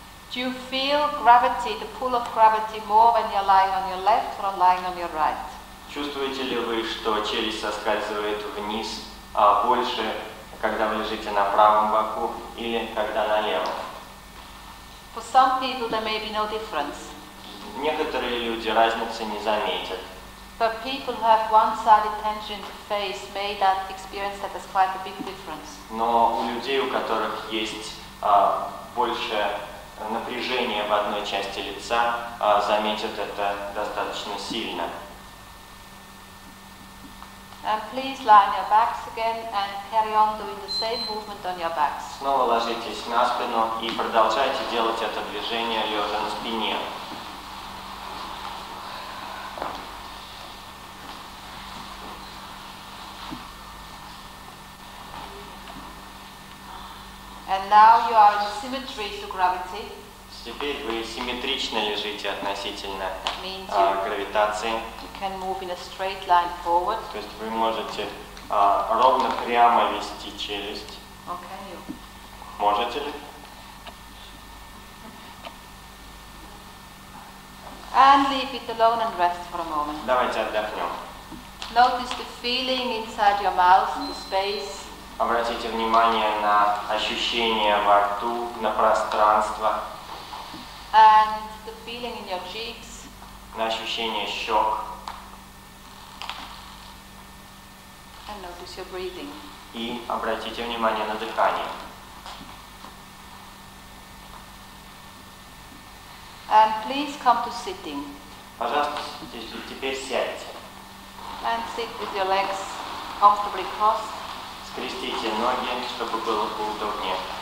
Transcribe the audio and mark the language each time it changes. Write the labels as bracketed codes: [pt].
[en] Do you feel gravity, the pull of gravity, more when you're lying on your left or lying on your right? [ru] Чувствуете ли вы, что челюсть соскальзывает вниз больше, когда вы лежите на правом боку или когда на левом? [en] For some people there may be no difference. [ru] Некоторые люди разницы не заметят. [en] But people who have one-sided tension in the face may that experience that as quite a big difference. [ru] Но у людей, у которых есть больше напряжения в одной части лица, заметят это достаточно сильно. [en] And please lie on your backs again and carry on doing the same movement on your backs. [ru] Снова ложитесь на спину и продолжайте делать это движение лежа на спине. [en] And now you are in symmetry to gravity. [ru] Теперь вы симметрично лежите относительно [en] That means you [ru] гравитации. [en] can move in a straight line forward. [ru] То есть вы можете ровно прямо вести челюсть. [en] Okay, you. [ru] Можете ли? [en] And leave it alone and rest for a moment. [ru] Давайте отдохнем. [en] Notice the feeling inside your mouth, the space. [ru] Обратите внимание на ощущения во рту, на пространство, [en] And the feeling in your cheeks. [ru] на ощущение щек. [en] And notice your breathing. [ru] И обратите внимание на дыхание. [en] And please come to sitting. [ru] Пожалуйста, теперь сядьте. [en] And sit with your legs comfortably crossed. [ru] Скрестите ноги, чтобы было поудобнее.